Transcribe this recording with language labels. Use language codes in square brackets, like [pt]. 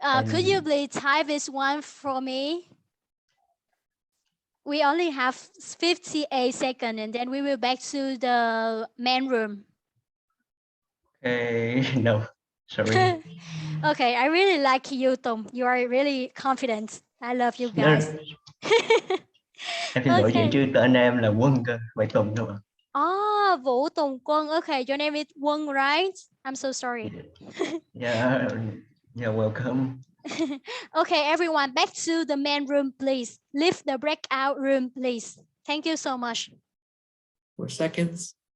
[en] Could you please type this one for me? We only have 58 seconds and then we will back to the main room. Okay, no, sorry. Okay, I really like you, Tom. You are really confident. I love you guys. [vi] Em xin lỗi chị chứ tên em là Quân cơ, vậy Tùng thôi. Vũ Tùng Quân. [en] Okay, your name is Quân, right? I'm so sorry. Yeah, welcome. Okay, everyone, back to the main room, please. Leave the breakout room, please. Thank you so much. 4 seconds.